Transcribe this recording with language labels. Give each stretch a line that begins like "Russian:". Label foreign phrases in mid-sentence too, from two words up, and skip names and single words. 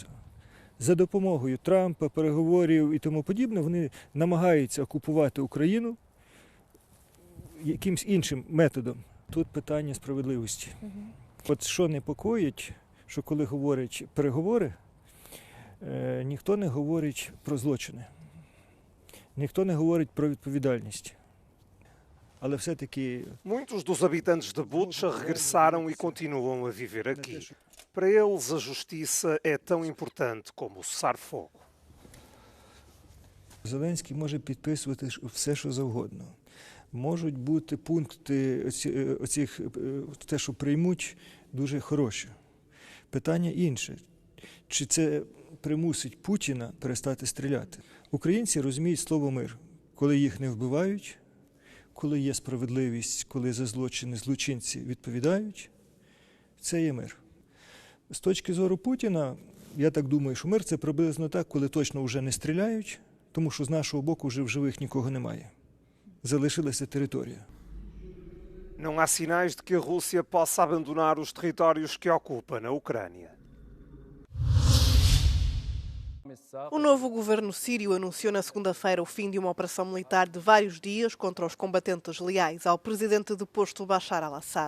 Ukrainian: За допомогою Трампа, переговорів і тому подібне, вони намагаються окупувати Україну якимсь іншим методом. Тут питання справедливості. От що непокоїть, що коли говорять переговори, ніхто не говорить про злочини, ніхто не говорить про відповідальність. Але все-таки...
Portuguese: Muitos dos habitantes de Bucha regressaram e continuam a viver aqui. Para eles, a justiça é tão importante como o cessar-fogo.
Ukrainian: Зеленський може підписувати все, що завгодно. Можуть бути пункти, те, що приймуть, дуже хороші. Питання інше. Чи це примусить Путіна перестати стріляти? Українці розуміють слово «мир», коли їх не вбивають, коли є справедливість, коли за злочини злочинці відповідають, це є мир. З точки зору Путіна, я так думаю, що мир – це приблизно так, коли точно вже не стріляють, тому що з нашого боку вже в живих нікого немає. Залишилася територія.
Portuguese: Não há sinais de que a Rússia possa abandonar os territórios que ocupa na Ucrânia. O novo governo sírio anunciou na segunda-feira o fim de uma operação militar de vários dias contra os combatentes leais ao presidente deposto Bashar al-Assad.